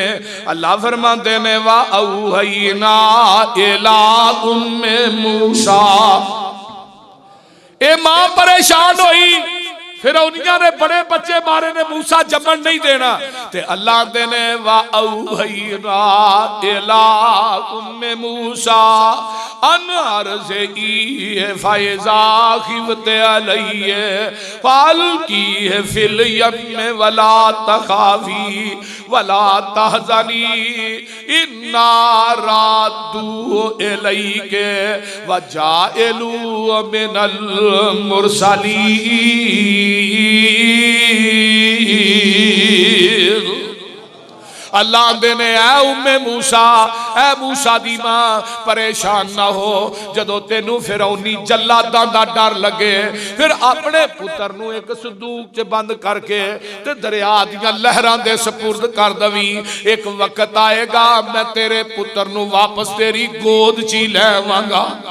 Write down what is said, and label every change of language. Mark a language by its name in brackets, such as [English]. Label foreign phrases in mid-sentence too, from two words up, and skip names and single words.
[Punjabi] اللہ فرماندے نے [Arabic] وأوحينا إلى أم موسى. [Punjabi] اے ماں پریشان ہوئی فرعونیاں نے بڑے بچے مارے نے موسیٰ جمن نہیں دینا تے اللہ دے نے [Arabic] وأوحينا إلى أم موسى أن أرضعيه فإذا خفت عليه فألقيه في اليم ولا تخافي ولا تحزني إنا رادوه إليك وجاعلوه من المرسلين. [Punjabi] اللہ دے نے اے ام موسیٰ اے موسیٰ دی ماں پریشان نا ہو. جدوں تینوں فرعونی جلاداں دا ڈر لگے پھر اپنے پتر نوں ایک صندوق چ بند کرکے تے دریا دیاں لہراں دے سپرد کر دوی. ایک وقت آئے گا میں تیرے پتر نوں واپس تیری گود چ ہی لیوانگا.